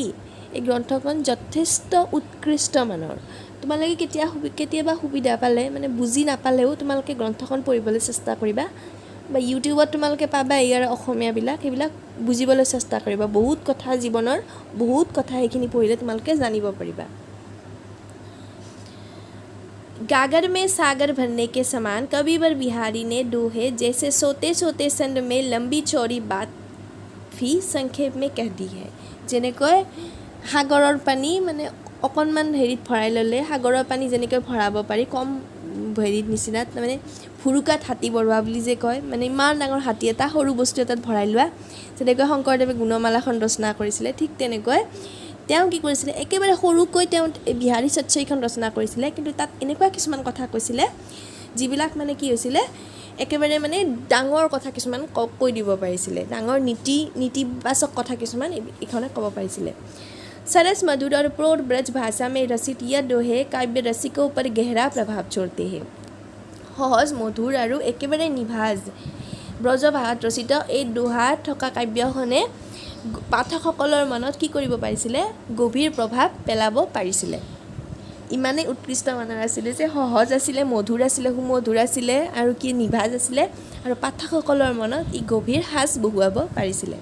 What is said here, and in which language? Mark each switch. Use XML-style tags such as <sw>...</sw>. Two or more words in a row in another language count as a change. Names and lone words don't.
<as>এই গ্ৰন্থখন যথেষ্ট উৎকৃষ্ট মানৰ। তোমালোকে কেতিয়াবা সুবিধা পালে, মানে বুজি নাপালেও তোমালোকে গ্ৰন্থখন পঢ়িবলৈ চেষ্টা কৰিবা, বা ইউটিউবত তোমালোকে পাবা ইয়াৰ অসমীয়াবিলাক, সেইবিলাক বুজিবলৈ চেষ্টা কৰিবা। বহুত কথা, জীৱনৰ বহুত কথা সেইখিনি পঢ়িলে তোমালোকে জানিব পাৰিবা।</as> <hi>गागर में सागर भरने के समान कविवर बिहारी ने दोहे जैसे सोते सोते संद में लंबी चौड़ी बात भी संक्षेप में कह दी है।</hi> <as>যেনেকৈ সাগৰৰ পানী মানে অকণমান হেৰিত ভৰাই ল'লে, সাগৰৰ পানী যেনেকৈ ভৰাব পাৰি কম হেৰিত নিচিনাত, মানে ফুৰুকাত হাতী বঢ়োৱা বুলি যে কয়, মানে ইমান ডাঙৰ হাতী এটা সৰু বস্তু এটাত ভৰাই লোৱা, যেনেকৈ শংকৰদেৱে গুণমালাখন ৰচনা কৰিছিলে, ঠিক তেনেকৈ তেওঁ কি কৰিছিলে? একেবাৰে সৰুকৈ তেওঁ বিহাৰী सच्चईখন ৰচনা কৰিছিলে, কিন্তু তাত এনেকুৱা কিছুমান কথা কৈছিলে যিবিলাক মানে কি হৈছিলে, একেবাৰে মানে ডাঙৰ কথা কিছুমান কৈ দিব পাৰিছিলে, ডাঙৰ নীতিবাচক কথা কিছুমান এইখনে ক'ব পাৰিছিলে।</as> <hi>सरस मधुर और प्रौढ़ ब्रज भाषा में रचित यह दोहे काव्य रसिकों पर गहरा प्रभाव छोड़ते हैं।</hi> <as>সহজ মধুৰ আৰু একেবাৰে নিভাঁজ ব্ৰজ ভাষাত ৰচিত এই দোহাত থকা কাব্যখনে পাঠকসকলৰ মনত কি কৰিব পাৰিছিলে? গভীৰ প্ৰভাৱ পেলাব পাৰিছিলে। ইমানেই উৎকৃষ্ট মানৰ আছিলে যে সহজ আছিলে, মধুৰ আছিলে, সুমধুৰ আছিলে আৰু কি নিভাঁজ আছিলে আৰু পাঠকসকলৰ মনত ই গভীৰ সাঁচ বহুৱাব পাৰিছিলে।</as>